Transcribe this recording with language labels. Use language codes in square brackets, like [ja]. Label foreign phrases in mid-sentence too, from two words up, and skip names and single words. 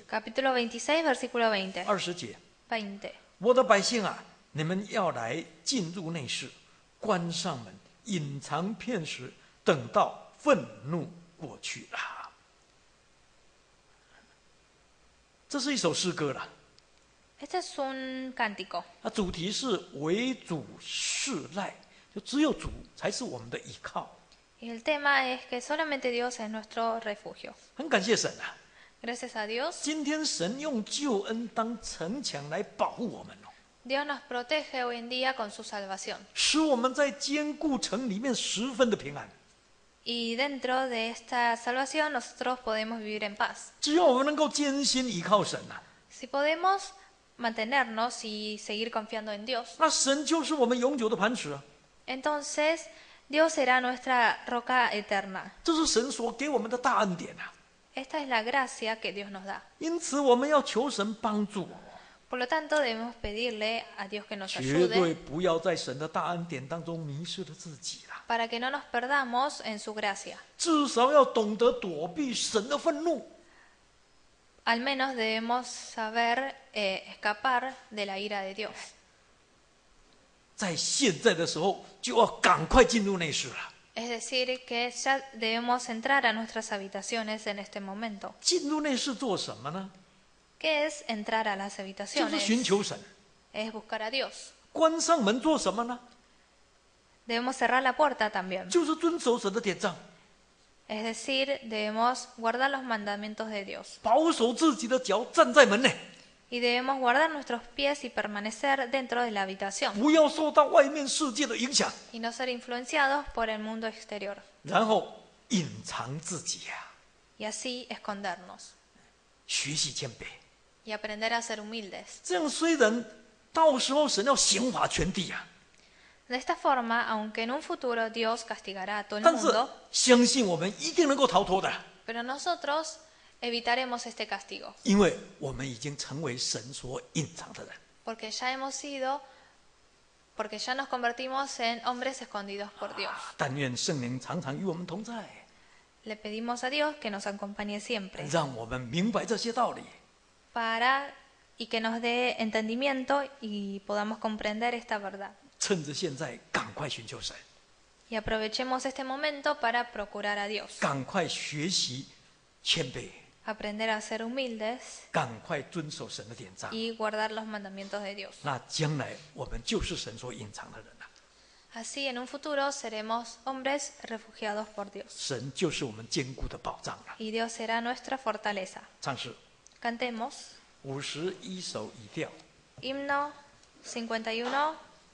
[es] Capítulo 26, versículo 20. [zh] 20 节， 20. 我的百姓啊，你们要来进入内室，关上门，隐藏片时，等到愤怒过去了。这是一首诗歌了， [es] Este es un cántico. [zh] 主题是为主事赖，就只有主才是我们的依靠。 [es] Y el tema es que solamente Dios es nuestro refugio. [zh] 很感谢神啊， [es] Gracias a Dios, [zh] 今天神用救恩当城墙来保护我们哦， [es] Dios nos protege hoy en día con su salvación. [zh] 使我们在坚固城里面十分的平安。 [es] Y dentro de esta salvación nosotros podemos vivir en paz. [zh] 只要我们能够坚心依靠神啊， [es] Si podemos mantenernos y seguir confiando en Dios, [zh] 那神就是我们永久的磐石啊。 [es] entonces Dios será nuestra roca eterna. [zh] 这是神所给我们的大恩典啊。 [es] Esta es la gracia que Dios nos da. [zh] 因此，我们要求神帮助， [es] Por lo tanto, debemos pedirle a Dios que nos [zh] 绝对 [es] ayude [zh] 不要在神的大恩典当中迷失了自己啦。 [es] para que no nos perdamos en su gracia. [zh] 至少要懂得躲避神的愤怒。 [es] Al menos debemos saber escapar de la ira de Dios. [zh] 在现在的时候，就要赶快进入内室了。 [es] Es decir, que ya debemos entrar a nuestras habitaciones en este momento. [zh] 进入内室做什么呢？ [es] ¿Qué es entrar a las [zh] 就是 [es] habitaciones? [zh] 寻求神。 [es] Es buscar a Dios. [zh] 关上门做什么呢？ [es] Debemos cerrar la puerta también. [zh] 就是遵守神的典章， [es] Es decir, debemos guardar los mandamientos de Dios. [zh] 保守自己的脚，站在门内， [es] Y debemos guardar nuestros pies y permanecer dentro de la habitación. [zh] 不要受到外面世界的影响， [es] Y no ser influenciados por el mundo exterior. [zh] 然后隐藏自己呀、 [es] Y así escondernos. [zh] 学习谦卑。 [es] Y aprender a ser humildes. [zh] 这样虽然到时候神要刑罚全地啊， [es] De esta forma, aunque en un futuro Dios castigará a todo el [zh] 但是 [es] mundo, [zh] 相信我们一定能够逃脱的， [es] pero nosotros evitaremos este castigo. [zh] 因为我们已经成为神所隐藏的人。 [es] Porque ya nos convertimos en hombres escondidos por Dios. [zh] 但愿圣灵常常与我们同在， [es] Le pedimos a Dios que nos acompañe siempre [zh] 让我们明白这些道理， [es] y que nos dé entendimiento y podamos comprender esta verdad. [zh] 趁着现在赶快寻求神， [es] Y aprovechemos este momento para procurar a Dios, [zh] 赶快学习谦卑， [es] aprender a ser humildes [zh] 赶快遵守神的典章。 [es] y guardar los mandamientos de Dios. [zh] 那将来我们就是神所隐藏的人了， [es] Así en un futuro seremos hombres refugiados por Dios. [zh] 神就是我们坚固的保障了。 [es] Y Dios será nuestra fortaleza. [zh] 唱诗 [es] Cantemos [zh] 51首已调。 [es] himno 51.